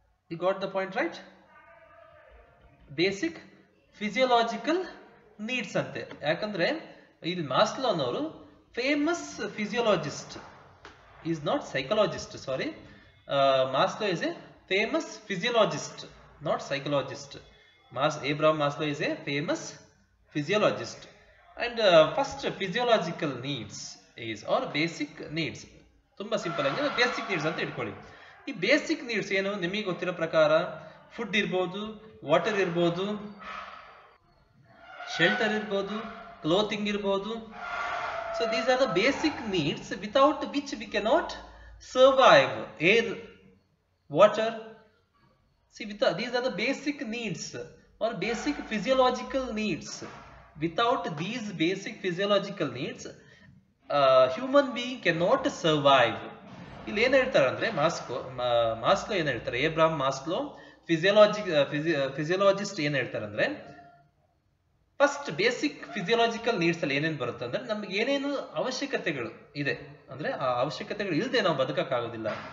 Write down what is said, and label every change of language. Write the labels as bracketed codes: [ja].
[en] You got the point right. Basic physiological needs ಅಂತೆ. [kn] ಯಾಕಂದ್ರೆ ಇಲ್ಲಿ ಮಾಸ್ಲೋ ಅನ್ನೋರು famous ಫಿಸಿಯೋಲಾಜಿಸ್ಟ್, [en] Is not psychologist, sorry. Maslow is a famous physiologist, not psychologist. Abraham Maslow is a famous physiologist. And first physiological needs is, or basic needs. [kn] ತುಂಬಾ simple ಆಗಿ basic needs ಅಂತ ಇಟ್ಕೊಳ್ಳಿ. ಈ basic needs ಏನು ನಿಮಗೆ ಗೊತ್ತಿರೋ ಪ್ರಕಾರ food ಇರ್ಬೋದು, ವಾಟರ್ ಇರ್ಬೋದು, ಶೆಲ್ಟರ್ ಇರ್ಬೋದು, ಕ್ಲೋತಿಂಗ್ ಇರ್ಬೋದು. [en] So these are the basic needs without which we cannot survive. Air, water, see these are the basic needs or basic physiological needs. Without these basic physiological needs, human being cannot survive. [kn] ಇಲ್ಲಿ ಏನ್ ಹೇಳ್ತಾರೆ ಅಂದ್ರೆ Maslow ಏನ್ ಹೇಳ್ತಾರೆ, ಏಬ್ರಾಮ್ Maslow ಫಿಸಿಯೋಲಾಜಿಸ್ಟ್ ಏನ್ ಹೇಳ್ತಾರೆ ಅಂದ್ರೆ, first basic physiological needs ಅಲ್ಲಿ ಏನೇನ್ ಬರುತ್ತೆ ಅಂದ್ರೆ, ನಮ್ಗೆ ಏನೇನು ಅವಶ್ಯಕತೆಗಳು ಇದೆ ಅಂದ್ರೆ ಆ ಅವಶ್ಯಕತೆಗಳು ಇಲ್ಲದೆ ನಾವು ಬದುಕಕ್ಕಾಗೋದಿಲ್ಲ.